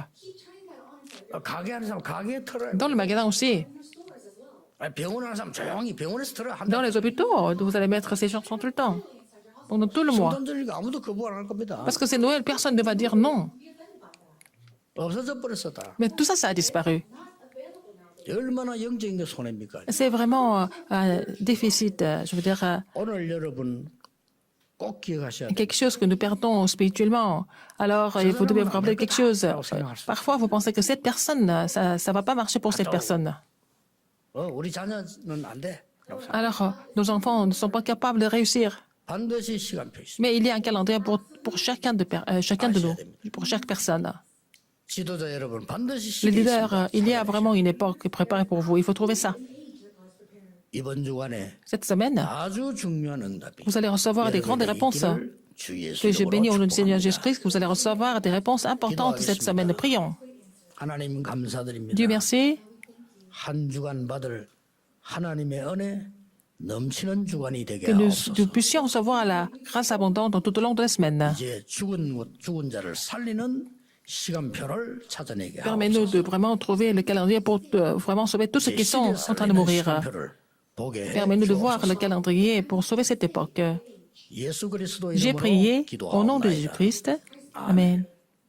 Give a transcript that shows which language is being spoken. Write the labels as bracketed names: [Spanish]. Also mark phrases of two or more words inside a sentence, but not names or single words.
[Korean] 가게 하는 사람 가게에 틀어요. [French] Dans le magasin aussi. [Korean] 병원 하는 사람 조용히 병원에서 틀어. 한 [French] Dans [Korean] 달. [French] les hôpitaux, vous allez mettre ces chansons tout le temps. Pendant tout le mois. [Korean] 성탄 드리니까 아무도 거부 안 할 겁니다. [French] Parce que c'est Noël, personne ne va dire non. [Korean] 없어져 버렸어 다. [French] Mais tout ça, ça a disparu. [Korean] 얼마나 영적인 게 손해입니까? [French] C'est vraiment un déficit, je veux dire, [Korean] 오늘 여러분 꼭 기억하셔야 돼요. [French] quelque chose que nous perdons spirituellement. Alors, vous devez vous rappeler quelque chose. Parfois, vous pensez que cette personne, ça ne va pas marcher pour cette personne. [Korean] 우리 자녀는 안 돼. [French] Alors, nos enfants ne sont pas capables de réussir. [Korean] 반드시 시간표 있습니다. [French] Mais il y a un calendrier pour chacun de nous, pour chaque personne. [Korean] 지도자 여러분 반드시 [French] Les [Korean] 시간이 [French] leaders, [Korean] 있습니다. [French] il y a vraiment une époque préparée pour vous. Il faut trouver ça. [Korean] 이번 주간에 [French] Cette semaine, [Korean] 아주 중요한 응답이 [French] vous allez recevoir des grandes réponses. Que je bénis au nom du Seigneur Jésus-Christ, que vous allez recevoir des réponses importantes cette semaine. Prions. [Korean] 하나님 감사드립니다. [French] Dieu merci. [Korean] 한 주간 받을 하나님의 은혜 넘치는 주간이 되게 [French] Que nous [Korean] 하옵소서. [French] puissions recevoir la grâce abondante tout au long de la semaine. [Korean] 이제 죽은 자를 살리는 시간표를 찾아내게 [French] Permets-nous [Korean] 하옵소서. [French] de vraiment trouver le calendrier pour vraiment sauver tous ceux qui sont en train de mourir. [Korean] 시간표를 보게 해 [French] Permets-nous de voir le [Korean] 주옵소서. [French] calendrier pour sauver cette époque. [Korean] 예수 그리스도 [French] J'ai [Korean] 이름으로 [French] prié au nom de [Korean] 기도하옵나이다. [French] Jésus-Christ. Amen.